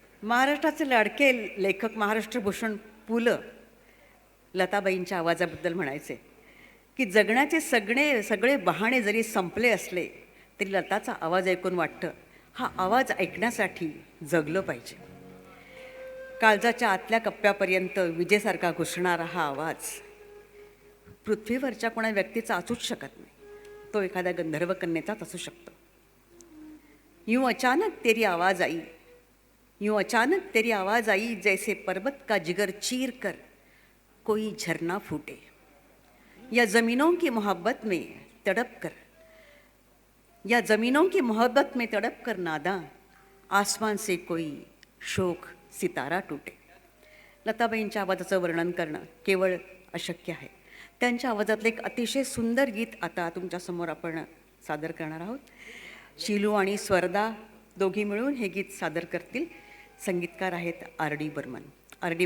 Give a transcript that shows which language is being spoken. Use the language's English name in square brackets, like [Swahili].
[Marathi] महाराष्ट्राचे लाडके लेखक महाराष्ट्रभूषण पु ल लताबाईंच्या आवाजाबद्दल म्हणायचे की जगण्याचे सगळे बहाणे जरी संपले असले तरी लताचा आवाज ऐकून वाटतं हा आवाज ऐकण्यासाठी जगलं पाहिजे. काळजाच्या आतल्या कप्प्यापर्यंत विजेसारखा घुसणारा हा आवाज पृथ्वीवरच्या कोणा व्यक्तीचा असूच शकत नाही. तो एखाद्या गंधर्व कन्येचाच असू शकतो. [Hindi] यूं अचानक तेरी आवाज़ आई, यूं अचानक तेरी आवाज़ आई, जैसे पर्वत का जिगर चीर कर कोई झरना फूटे. या ज़मीनों की मोहब्बत में तड़प कर, या ज़मीनों की मोहब्बत में तड़प कर नादा, आसमान से कोई शोक सितारा टूटे. [Marathi] लताबाईंच्या आवाजाचं वर्णन करणं केवळ अशक्य आहे. त्यांच्या आवाजातलं एक अतिशय सुंदर गीत आता तुमच्यासमोर आपण सादर करणार आहोत. शीलू आणि स्वर्दा दोघी मिळून हे गीत सादर करतील. संगीतकार आहेत R.D. बर्मन. R.D.